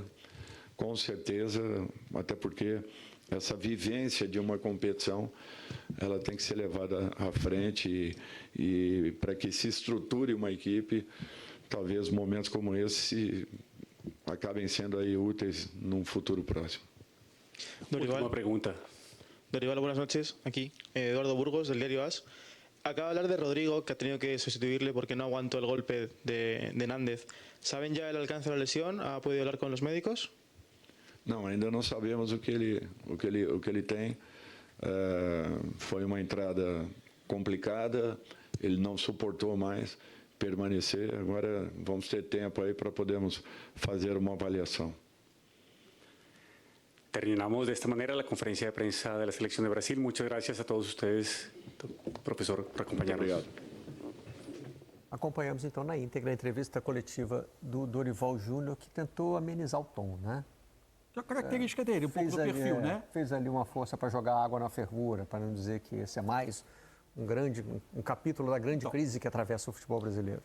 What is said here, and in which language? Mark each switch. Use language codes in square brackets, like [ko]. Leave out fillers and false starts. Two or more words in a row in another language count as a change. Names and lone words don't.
[pt] Com certeza, até porque essa vivência de uma competição, ela tem que ser levada à frente e para que se estruture uma equipe, talvez momentos como esse acabem sendo aí úteis num futuro próximo. [es] Dorival, Última pregunta. Dorival, buenas noches. Aquí Eduardo Burgos, del diario AS. Acaba de hablar de Rodrigo, que ha tenido que sustituirle porque no aguantó el golpe de Nández. ¿Saben ya el alcance de la lesión? ¿Ha podido hablar con los médicos? [pt] Não, ainda não sabemos o que ele tem. Foi uma entrada complicada, ele não suportou mais permanecer. Agora vamos ter tempo aí para podermos fazer uma avaliação. [es] terminamos de esta manera la conferencia de prensa de la selección de Brasil. Muchas gracias a todos ustedes, profesor, por acompañarnos. [pt] Acompanhamos então na íntegra a entrevista coletiva do Dorival Júnior, que tentou amenizar o tom, né? A característica dele, um pouco do perfil, né? Fez ali uma força para jogar água na fervura, para não dizer que esse é mais um capítulo da grande crise que atravessa o futebol brasileiro.